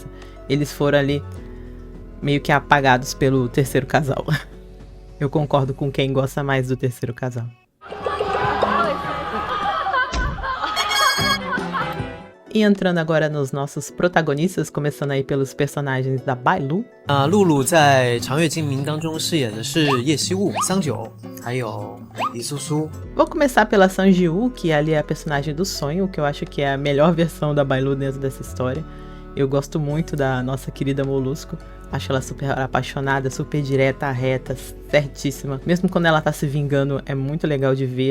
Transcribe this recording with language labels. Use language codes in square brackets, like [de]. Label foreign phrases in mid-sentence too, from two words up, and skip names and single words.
[pt] Eles foram ali meio que apagados pelo terceiro casal. Eu concordo com quem gosta mais do terceiro casal. E entrando agora nos nossos protagonistas, começando aí pelos personagens da Bai Lu. [zh] 露露在长月烬明当中饰演的是叶希雾、桑九，还有李苏苏。 [pt] Vou começar pela Sang Ji-woo, que ali é a personagem do sonho, que eu acho que é a melhor versão da Bai Lu dentro dessa história. Eu gosto muito da nossa querida Molusco. Acho ela super apaixonada, super direta, reta, certíssima. Mesmo quando ela tá se vingando, é muito legal de ver.